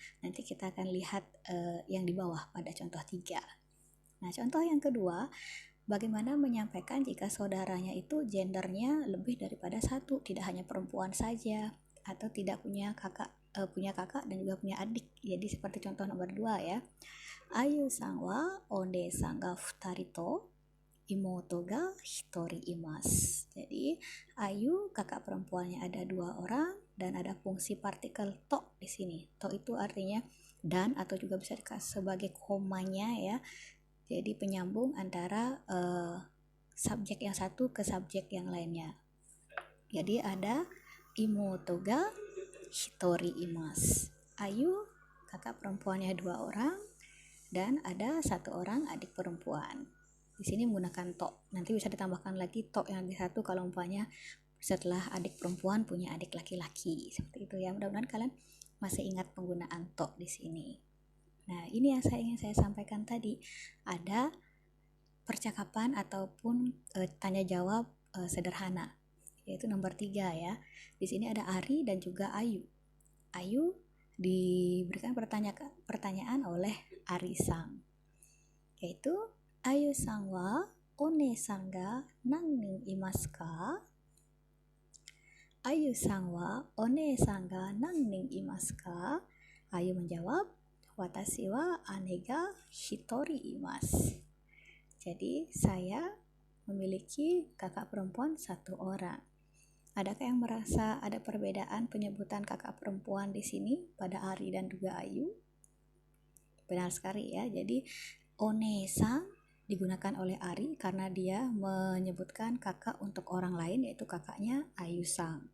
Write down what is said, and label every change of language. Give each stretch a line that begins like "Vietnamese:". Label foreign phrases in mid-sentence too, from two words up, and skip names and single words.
Indonesian: Nanti kita akan lihat yang di bawah pada contoh 3. Nah, contoh yang kedua, bagaimana menyampaikan jika saudaranya itu gendernya lebih daripada 1, tidak hanya perempuan saja, atau tidak punya kakak dan juga punya adik. Jadi seperti contoh nomor 2 ya.
Japanese: アユさんはお姉さんが二人と妹が一人います.
Indonesian: Jadi Ayu kakak perempuannya ada 2 orang dan ada fungsi partikel to di sini. To itu artinya dan atau juga bisa dikasih sebagai komanya ya. Jadi penyambung antara subjek yang satu ke subjek yang lainnya. Jadi ada
Japanese: 妹が一人います.
Indonesian: Ayu kakak perempuannya 2 orang dan ada 1 orang adik perempuan. Di sini menggunakan to. Nanti bisa ditambahkan lagi to yang di satu kalau umpamanya setelah adik perempuan punya adik laki-laki. Seperti itu ya. Mudah-mudahan kalian masih ingat penggunaan to di sini. Nah, ini yang ingin saya sampaikan tadi. Ada percakapan ataupun tanya jawab sederhana, yaitu nomor 3 ya. Di sini ada Ari dan juga Ayu. Ayu diberikan pertanyaan oleh Ari Sang, yaitu
Japanese: アユさんはお姉さんが何人いますか? アユさんはお姉さんが何人いますか?
Indonesian: Ayu menjawab,
Japanese: 私は姉が一人います.
Indonesian: Jadi saya memiliki kakak perempuan 1 orang. Adakah yang merasa ada perbedaan penyebutan kakak perempuan di sini pada Ari dan juga Ayu? Benar sekali ya. Jadi one-sang digunakan oleh Ari karena dia menyebutkan kakak untuk orang lain, yaitu kakaknya Ayu Sang.